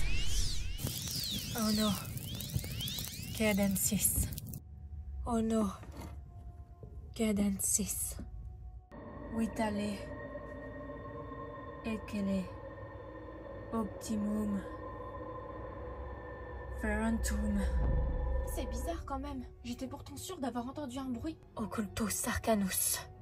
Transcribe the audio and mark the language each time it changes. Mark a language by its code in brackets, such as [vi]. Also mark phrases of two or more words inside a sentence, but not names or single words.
[fr] Oh non, Cadensis. Oh non, Cadensis. [la] Vitale, Ekele, Optimum, Ferrantum. [fr] C'est bizarre quand même, j'étais pourtant sûre d'avoir entendu un bruit. [la] Occultus Arcanus.